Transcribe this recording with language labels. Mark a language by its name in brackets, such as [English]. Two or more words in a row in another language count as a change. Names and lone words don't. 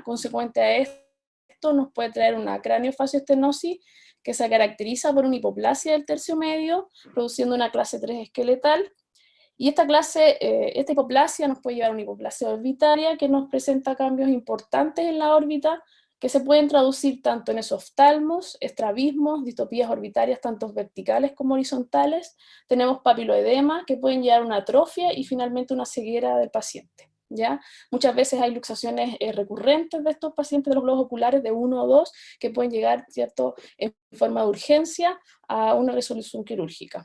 [Spanish] Consecuente a esto nos puede traer una craneofasciostenosis que se caracteriza por una hipoplasia del tercio medio, produciendo una clase 3 esqueletal, y esta hipoplasia nos puede llevar a una hipoplasia orbitaria que nos presenta cambios importantes en la órbita que se pueden traducir tanto en esoftalmos, estrabismos, distopías orbitarias tanto verticales como horizontales. Tenemos papiloedema que pueden llevar a una atrofia y finalmente una ceguera del paciente. ¿Ya? Muchas veces hay luxaciones recurrentes de estos pacientes de los globos oculares de 1 o 2 que pueden llegar, ¿cierto?, en forma de urgencia a una resolución quirúrgica.